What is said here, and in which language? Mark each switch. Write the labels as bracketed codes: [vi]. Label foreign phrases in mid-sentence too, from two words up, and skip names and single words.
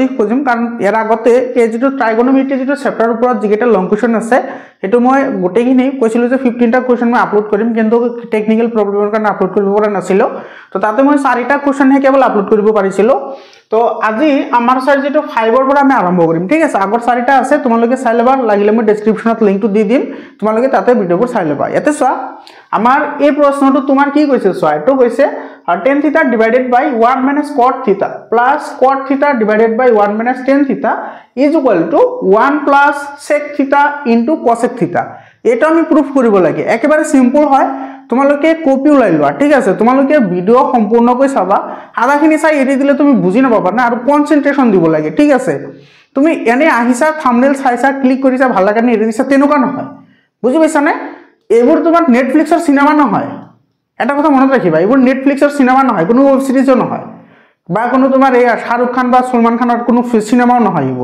[as] খুজিম কাৰণ ইয়াৰ আগতে এই যেটো ট্ৰাইগোনোমেট্ৰি যেটো চেপ্টাৰৰ ওপৰত যিকেটা [en] long question [as] আছে এটো মই গুটেখিনি কৈছিলো যে 15টা কোৱেশ্চন মই আপলোড কৰিম কিন্তু [en] technical problem [as] কাৰণে আপলোড কৰিব পৰা নাছিলো তো তাতে মই 4টা কোৱেশ্চন হে কেৱল আপলোড কৰিব পাৰিছিলো তো আজি আমাৰ স্যাৰ যেটো 5ৰ পৰা আমি আৰম্ভ কৰিম ঠিক আছে আগৰ 4টা আছে তোমালোকে চাই লবা লাগিলে মই ডেসক্ৰিপচনত লিংকটো দি দিম তোমালোকে তাতে ভিডিওবোৰ চাই লবা ইয়াতে চোৱা আমাৰ এই প্ৰশ্নটো তোমাৰ কি কৈছে চোৱা এটো কৈছে [en] tan theta divided by 1 minus cot theta plus cot theta divided by 1 minus tan theta is equal to 1 plus sec theta into cosec theta [as] এটা আমি প্রুফ কৰিব লাগে একেবাৰে সিম্পল হয় তোমালোকে কপি উলাই লোৱা ঠিক আছে তোমালোকে ভিডিও সম্পূৰ্ণকৈ চাবা আধাখিনি চাই এৰি দিলে তুমি বুজি নাপাবা না আৰু কনসেন্ট্ৰেচন দিব লাগে ঠিক আছে তুমি এনে আহিছা থাম্বনেল চাইছা ক্লিক কৰিছা ভাল লাগা নি এৰি দিছা তেনেকুৱা নহয় বুজি পাইছা নে এবোৰ তোমাৰ নেটফ্লিক্সৰ সিনেমা নহয় এটা কথা মনত ৰাখিবা এবোৰ নেটফ্লিক্সৰ সিনেমা নহয় কোনো [en] web series [as] নহয় বা কোনো তোমাৰ এই শাহৰুখ খান বা সলমান খানৰ কোনো সিনেমাও নহয়